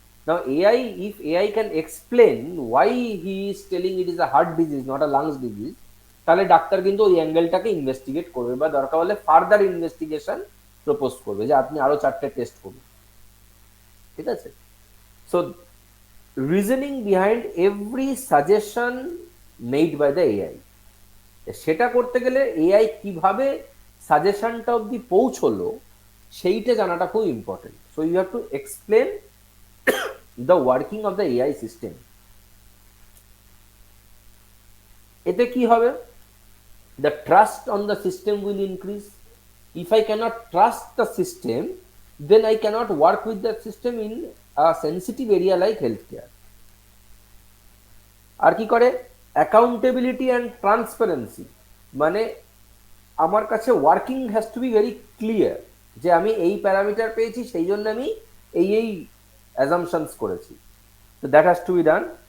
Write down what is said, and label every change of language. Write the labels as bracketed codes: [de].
[en] Now AI, if AI can explain why he is telling it is a heart disease, not a lungs disease, [bn] তাহলে doctor কিন্তু ওই অ্যাঙ্গেলটাকে investigate করবে, বা দরকার হলে ফার্দার ইনভেস্টিগেশন প্রপোজ করবে যে আপনি আরো 4টে টেস্ট করুন, ঠিক আছে? [en] so reasoning behind every suggestion made by the AI, [bn] সেটা করতে গেলে এআই কিভাবে সাজেশনটা অব্দি পৌঁছলো সেইটা জানাটা খুব important. [en] So you have to explain the working of the AI system. [bn] এতে কি হবে? [en] The trust on the system will increase. If I cannot trust the system, then I cannot work with the system in a sensitive area like healthcare. [bn] আর কি করে? [en] Accountability and transparency, [bn] মানে আমার কাছে [en] working has to be very clear, [bn] যে আমি এই parameter পেয়েছি, সেই জন্য আমি এই অ্যাজাম্পশনস করেছি। তো [en] That has to be done.